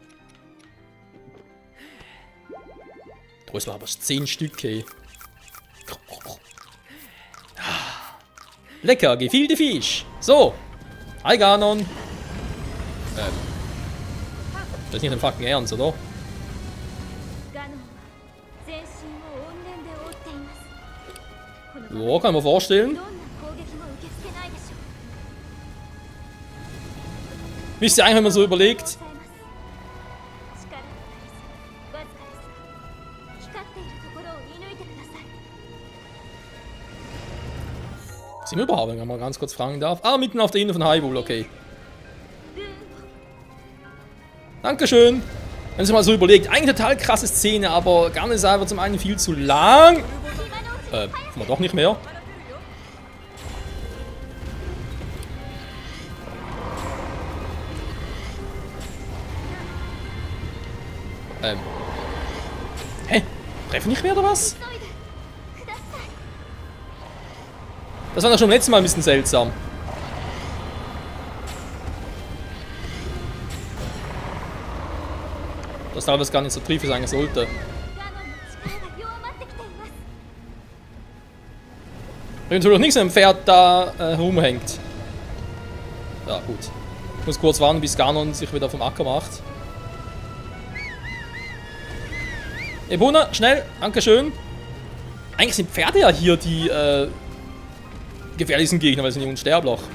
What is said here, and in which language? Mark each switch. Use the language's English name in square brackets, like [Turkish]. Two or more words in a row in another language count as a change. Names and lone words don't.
[German] Das war aber 10 Stück, ey. Lecker, gefielte Fisch. So. [English] Hi, Ganon. [German] Das ist nicht ein fucking Ernst, oder? [Japanese] ガノンは全身を怨念で覆っていますこの [German] Ja, kann man vorstellen. [Japanese] どんな攻撃も受け付けないでしょう [German] Wisst ihr eigentlich, wenn man so überlegt, [Japanese] 力を借りずわずかですが光っているところを射抜いてください [German] sind wir überhaupt, wenn man mal ganz kurz fragen darf. Ah, mitten auf der Insel von Hyrule, okay. Dankeschön. Wenn sich mal so überlegt, eigentlich total krasse Szene, aber gar nicht einfach zum einen viel zu lang. Kann man doch nicht mehr. Hä? Treffen nicht mehr oder was? [Japanese] 急いでください [German] Das war doch schon letztes Mal ein bisschen seltsam. Das teilweise gar nicht so triefig sein sollte. [Japanese] ガノンの力が弱まってきています [German] Wenn natürlich nicht so ein Pferd da rumhängt. Ja, gut. Ich muss kurz warten, bis Ganon sich wieder vom Acker macht. Epona, schnell, dankeschön. Eigentlich sind Pferde ja hier die gefährlichsten Gegner, weil sie nicht unsterblich.